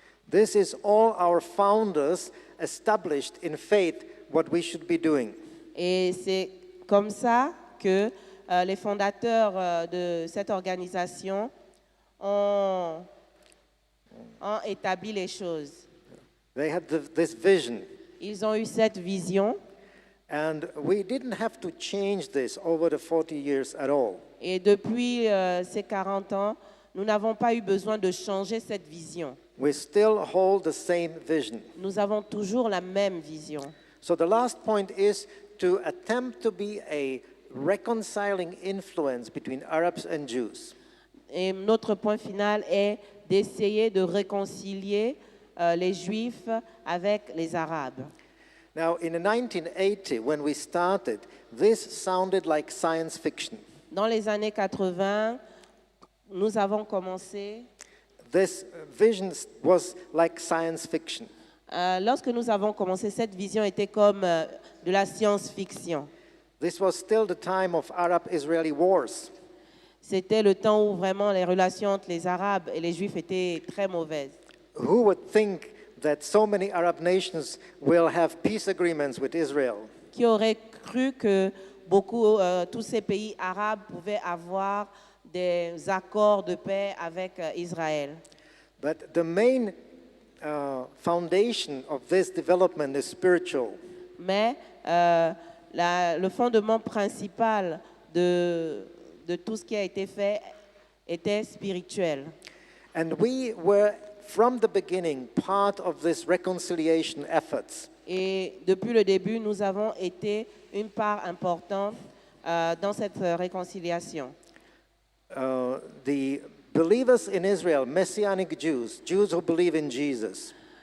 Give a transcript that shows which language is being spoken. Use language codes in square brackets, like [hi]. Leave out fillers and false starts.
[en] This is all our founders established in faith what we should be doing. [fr] Et c'est comme ça que les fondateurs de cette organisation ont établi les choses. [en] They had this vision. [fr] Ils ont eu cette vision. [en] And we didn't have to change this over the 40 years at all. [fr] Et depuis ces 40 ans, nous n'avons pas eu besoin de changer cette vision. [en] We still hold the same vision. [fr] Nous avons toujours la même vision. [en] So the last point is to attempt to be a reconciling influence between Arabs and Jews. [fr] Et notre point final est d'essayer de réconcilier les Juifs avec les Arabes. [en] Now, in 1980, when we started, this sounded like science fiction. [fr] Dans les années 80, nous avons commencé. [en] This vision was like science fiction. [fr] Lorsque nous avons commencé, cette vision était comme de la science-fiction. [en] This was still the time of Arab-Israeli wars. [fr] C'était le temps où vraiment les relations entre les Arabes et les Juifs étaient très mauvaises. [en] Who would think that so many Arab nations will have peace agreements with Israel? [fr] Qui aurait cru que tous ces pays arabes pouvaient avoir des accords de paix avec Israël? [en] But the main foundation of this development is spiritual. [fr] Mais le fondement principal de tout ce qui a été fait était spirituel. [en] And we were, from the beginning, part of this reconciliation efforts. [fr] Et depuis le début, nous avons été une part importante dans cette réconciliation. [en] The believers in Israel, Messianic Jews, Jews who believe in Jesus,